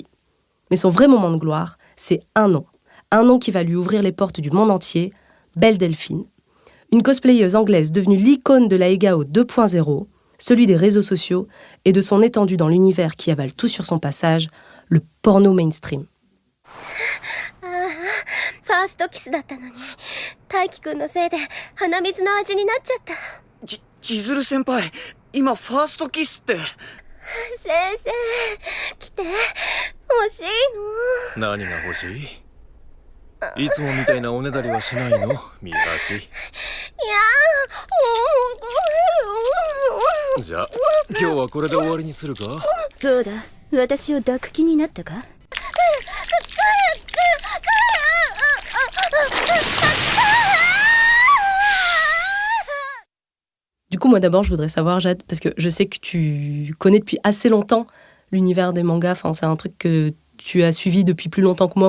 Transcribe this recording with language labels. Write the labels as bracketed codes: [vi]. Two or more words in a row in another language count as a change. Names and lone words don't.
[fr] Mais son vrai moment de gloire, c'est un nom qui va lui ouvrir les portes du monde entier, Belle Delphine, une cosplayeuse anglaise devenue l'icône de l'aegao 2.0, celui des réseaux sociaux et de son étendue dans l'univers qui avale tout sur son passage, le porno mainstream. [ja] ファーストキスだったのに、大輝くんのせいで鼻水の味になっちゃった。千鶴先輩、今ファーストキスって。先生、来て、欲しいの。何が欲しい？いつもみたいなおねだりはしないの？見出し。いやじゃあ、今日はこれで終わりにするか？そうだ、私を抱く気になったか？ [fr] Du coup, moi d'abord, je voudrais savoir, Jade, parce que je sais que tu connais depuis assez longtemps l'univers des mangas, enfin, c'est un truc que tu as suivi depuis plus longtemps que moi.